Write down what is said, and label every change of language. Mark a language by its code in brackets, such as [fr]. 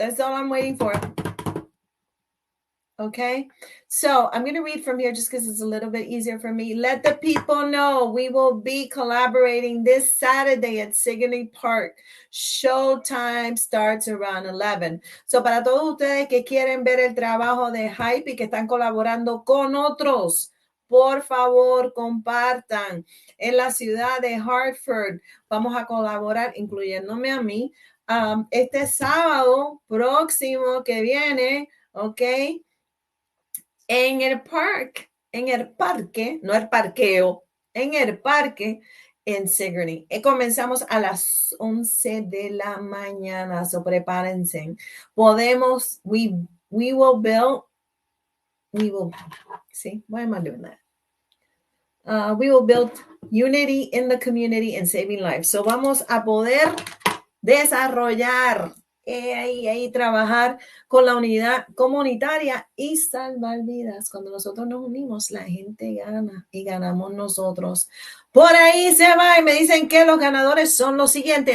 [en] That's all I'm waiting for. Okay, so I'm going to read from here just because it's a little bit easier for me. Let the people know we will be collaborating this Saturday at Sigourney Park. Showtime starts around 11. [es] So para todos ustedes que quieren ver el trabajo de Hype y que están colaborando con otros, por favor, compartan. En la ciudad de Hartford vamos a colaborar, incluyéndome a mí, este sábado próximo que viene, ¿ok? En el parque, no el parqueo, en el parque en Sigourney. Comenzamos a las 11 de la mañana, so prepárense. [en] We will build, see, why am I doing that? We will build unity in the community and saving lives. [es] So vamos a poder desarrollar y trabajar con la unidad comunitaria y salvar vidas. Cuando nosotros nos unimos, la gente gana y ganamos nosotros. Por ahí se va y me dicen que los ganadores son los siguientes.